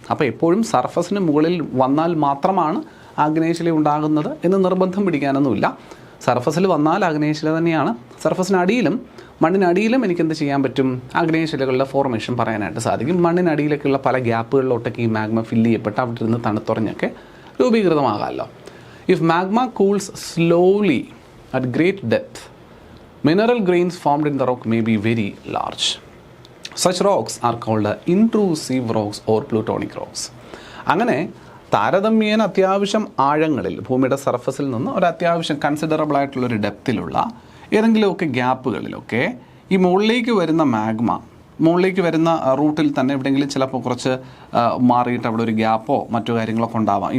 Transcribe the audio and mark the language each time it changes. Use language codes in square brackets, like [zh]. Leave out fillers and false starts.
[ml] അപ്പോൾ എപ്പോഴും സർഫസിന് മുകളിൽ വന്നാൽ മാത്രമാണ് ആഗ്നേയശില ഉണ്ടാകുന്നത് എന്ന് നിർബന്ധം പിടിക്കാനൊന്നുമില്ല. സർഫസിൽ വന്നാൽ ആഗ്നേയശില തന്നെയാണ്. സർഫസിനടിയിലും മണ്ണിനടിയിലും എനിക്കെന്ത് ചെയ്യാൻ പറ്റും? ആഗ്നേയശിലകളുടെ ഫോർമേഷൻ പറയാനായിട്ട് സാധിക്കും. മണ്ണിനടിയിലേക്കുള്ള പല ഗ്യാപ്പുകളിലോട്ടൊക്കെ ഈ മാഗ്മ ഫില്ല് ചെയ്യപ്പെട്ട് അവിടെ ഇരുന്ന് തണുത്തുറഞ്ഞൊക്കെ രൂപീകൃതമാകാമല്ലോ. [en] If magma cools slowly at great depth, mineral grains formed in the rock may be very large. Such rocks are called intrusive rocks or plutonic rocks. [ml] അങ്ങനെ താരതമ്യേന അത്യാവശ്യം ആഴങ്ങളിൽ ഭൂമിയുടെ സർഫസിൽ നിന്ന് ഒരു അത്യാവശ്യം കൺസിഡറബിൾ ആയിട്ടുള്ളൊരു ഡെപ്തിലുള്ള ഏതെങ്കിലുമൊക്കെ ഗ്യാപ്പുകളിലൊക്കെ ഈ മുകളിലേക്ക് വരുന്ന മാഗ്മ, മുകളിലേക്ക് വരുന്ന റൂട്ടിൽ തന്നെ എവിടെയെങ്കിലും ചിലപ്പോൾ കുറച്ച് മാറിയിട്ട് അവിടെ ഒരു ഗ്യാപ്പോ മറ്റു കാര്യങ്ങളൊക്കെ ഉണ്ടാവാം.